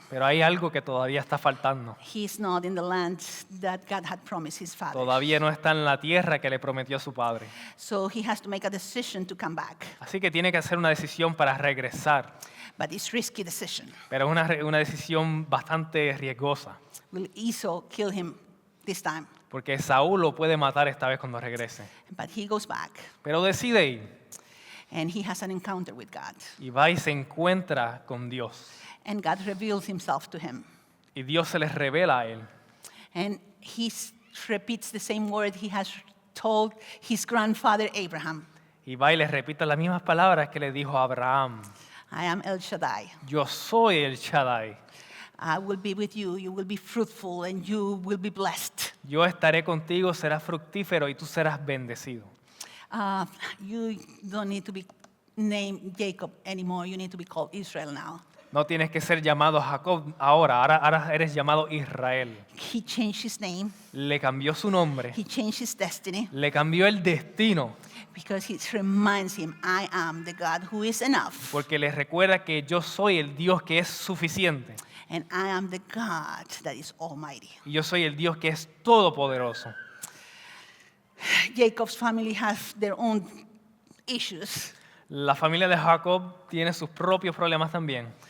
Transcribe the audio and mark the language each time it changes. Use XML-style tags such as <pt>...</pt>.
<es>Pero hay algo que todavía está faltando.</es> <en>He's not in the land that God had promised his father.</en> <es>Todavía no está en la tierra que le prometió a su padre.</es> <en>So he has to make a decision to come back.</en> <es>Así que tiene que hacer una decisión para regresar.</es> <en>But it's a risky decision.</en> <es>Pero es una decisión bastante riesgosa.</es> <en>Will Esau kill him this time?</en> <es>Porque Saúl lo puede matar esta vez cuando regrese.</es> <en>But he goes back</en> <es>Pero decide ir.</es> <en>and he has an encounter with God.</en> <es>Y va y se encuentra con Dios.</es> <en>And God reveals himself to him.</en> <es>Y Dios se les revela a él.</es> <en>And he repeats the same word he has told his grandfather Abraham.</en> <es>Y va y les repite las mismas palabras que le dijo a Abraham.</es> <en>I am El Shaddai.</en> <es>Yo soy el Shaddai.</es> <en>I will be with you. You will be fruitful and you will be blessed.</en> <es>Yo estaré contigo, serás fructífero y tú serás bendecido.</es> <en>You don't need to be named Jacob anymore. You need to be called Israel now.</en> <es>No tienes que ser llamado Jacob ahora eres llamado Israel.</es> <en>He changed his name.</en> <es>Le cambió su nombre,</es> <en>He changed his destiny</en> <es>le cambió el destino,</es> <en>because it reminds him, I am the God who is enough.</en> <es>porque le recuerda que yo soy el Dios que es suficiente.</es> <en>And I am the God that is almighty.</en> <es>Y yo soy el Dios que es todopoderoso.</es> <en>Jacob's family has their own issues.</en> <es>La familia de Jacob tiene sus propios problemas también.</es>